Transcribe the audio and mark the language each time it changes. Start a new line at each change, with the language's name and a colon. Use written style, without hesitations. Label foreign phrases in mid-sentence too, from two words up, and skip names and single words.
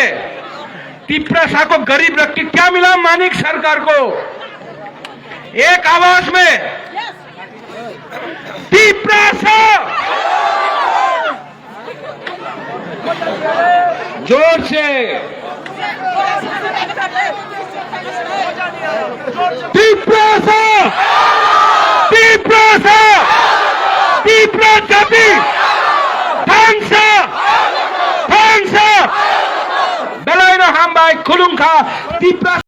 Hindi: टिप्रासा को गरीब रख के क्या मिला मानिक सरकार को? एक आवाज में
Kok Borok: टिप्रासा,
Hindi: जोर से
Kok Borok: टिप्रासा, टिप्रासा, टिप्रासा, थानसा, थानसा, बेलायनो हामबाय खुलुमखा टिप्रासा।